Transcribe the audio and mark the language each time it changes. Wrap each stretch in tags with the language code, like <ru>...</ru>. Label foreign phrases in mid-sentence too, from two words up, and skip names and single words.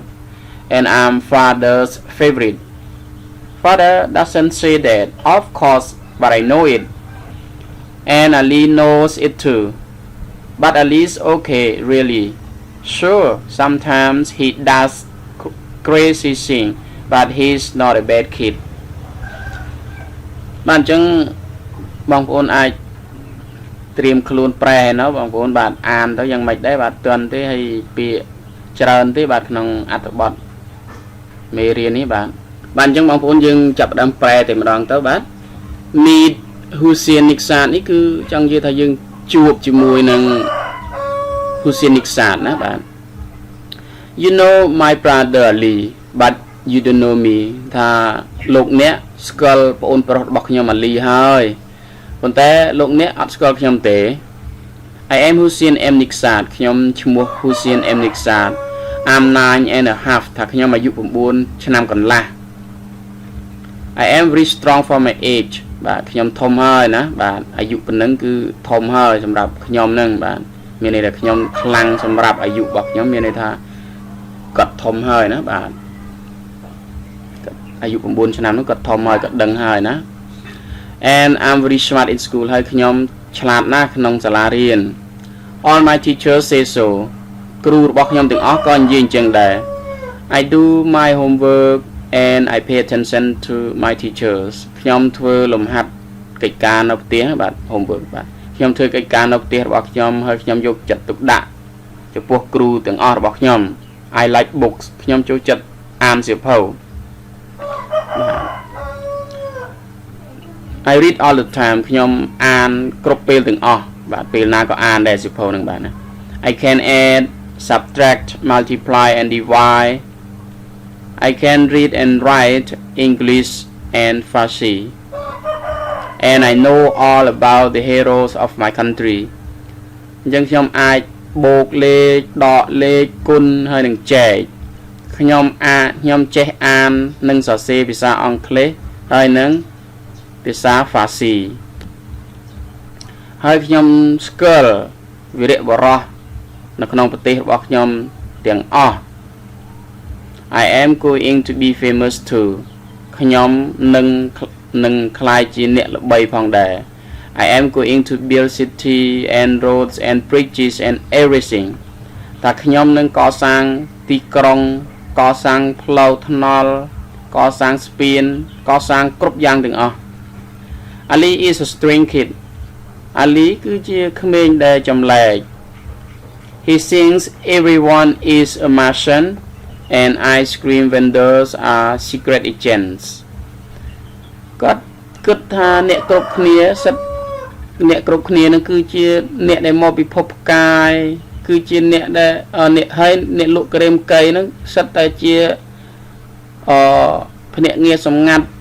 <en>And I'm father's favorite. Father doesn't say that, of course, but I know it. And Ali knows it too. But Ali's okay, really. Sure, sometimes he does crazy things, but he's not a bad kid.</en> <km>បានចឹងបងប្អូនអាចត្រៀមខ្លួនប្រែណោះបងប្អូនបាទអានទៅយ៉ាងម៉េចដែរបាទទន់ទេហើយពាក្យច្រើន ទេបាទក្នុងអត្ថបទមេរៀននេះបាទបាទអញ្ចឹងបងប្អូនយើងចាប់ផ្ដើមប្រែតែម្ដងទៅបាទ Meet Hussein Nixat នេះគឺចង់និយាយថាយើងជួបជាមួយនឹង Hussein Nixat ណាបាទ</km> <en>You know my brother Ali but you don't know me</en> <km>ថាលោកអ្នកស្គាល់ប្អូនប្រុសរបស់ខ្ញុំ Ali ហើយប៉ុន្តែលោកអ្នកអត់ស្គាល់ខ្ញុំទេ</km> <en>I am Hussein M.</en> <km>Nixat ខ្ញុំឈ្មោះ Hussein M. Nixat I'm 9.5 ថាខ្ញុំអាយុ9ឆ្នាំកន្លះ</km> <en>I am very strong for my age</en> <km>បាទខ្ញុំធំហើយណាបាទអាយុប៉ុណ្ណឹងគឺធំហើយសម្រាប់ខ្ញុំហ្នឹងបាទមានន័យថាខ្ញុំខ្លាំងសម្រាប់អាយុរបស់ខ្ញុំមានន័យថាគាត់ធំហើយណាបាទ អាយុ9ឆ្នាំនោះគាត់ធំហើយគាត់ដឹងហើយណា</km> <en>And I'm very smart in school</en> <km>ហើយខ្ញុំឆ្លាតណាស់ក្នុងសាលា រៀន</km> <en>All my teachers say so</en> <km>គ្រូរបស់ខ្ញុំទាំងអស់ក៏និយាយអញ្ចឹងដែរ</km> <en>I do my homework and I pay attention to my teachers</en> <km>ខ្ញុំធ្វើលំហាត់កិច្ចការនៅផ្ទះបាទ homework បាទខ្ញុំធ្វើកិច្ចការនៅផ្ទះរបស់ខ្ញុំហើយខ្ញុំយកចិត្តទុកដាក់ចំពោះគ្រូទាំងអស់របស់ខ្ញុំ</km> <en>I like books</en> <km>ខ្ញុំចូលចិត្តអានសៀវភៅ</km> <en>I read all the time</en> <km>ខ្ញុំអានគ្រប់ពេលទាំងអស់បាទពេលណាក៏អានដែរសៀវភៅហ្នឹង បាទណា</km> <en>I can add subtract multiply and divide I can read and write English and Farsi and I know all about the heroes of my country</en> <km>អញ្ចឹងខ្ញុំអាចបូកលេខដកលេខគុណហើយនឹងចែកខ្ញុំចេះអាននិងសរសេរភាសាអង់គ្លេសហើយនឹងភាសា Farsi ហើយខ្ញុំស្គាល់វីរបុរសនៅក្នុងប្រទេសរបស់ខ្ញុំទាំងអស់</km> <en>I am going to be famous too</en> <km>ខ្ញុំនឹងក្លាយជា អ្នកល្បីផងដែរ</km> <en>I am going to build city and roads and bridges and everything</en> <km>តែខ្ញុំនឹងកសា ងទីក្រុងកសាងផ្លូវថ្នល់កសាងស្ពានកសាង គ្រប់យ៉ាងទាំងអស់</km> <en>Ali is a strange kid</en> <km>Ali គឺជាក្មេងដែលចម្លែក</km> <en>He thinks everyone is a Martian and ice cream vendors are secret agents</en> <km>គាត់គិតថាអ្នកគ្រប់គ្នានឹងគឺជាអ្នកដែលមកពិភពផ្កាយគឺជាអ្នកដែលអ្នកហើយអ្នកលក់ក្រែមកៃហ្នឹងសិតតែជាភភ្នាក់ងារសម្ងាត់</km>